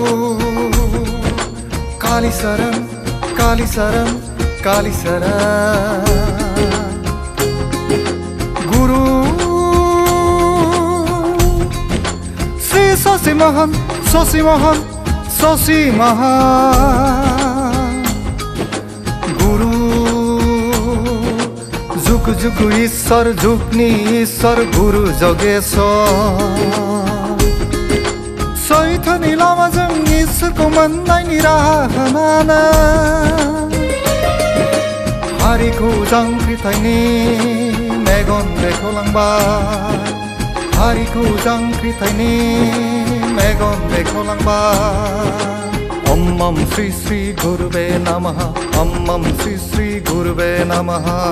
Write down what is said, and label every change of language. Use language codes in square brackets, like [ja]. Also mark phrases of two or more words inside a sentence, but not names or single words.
[sa] Kalisaram Kalisaram Kalisaram Guru Sri Sasi Mahan Sasi Mahan Sasi महान गुरु [brx] जुग जुग ईश्वर झुक्नी ईश्वर गुरु जगेश्वर सैथोनि लामाजों ईश्वरखौ मोन्नायनि राहा होनानै हारिखौ जांख्रिथायनि मेगन बेखेवलांबाय हारिखौ जांख्रिथायनि मेगन बेखेवलांबाय [sa] ॐ ॐ श्री श्री गुरवे नमः ॐ ॐ श्री श्री गुरवे नमः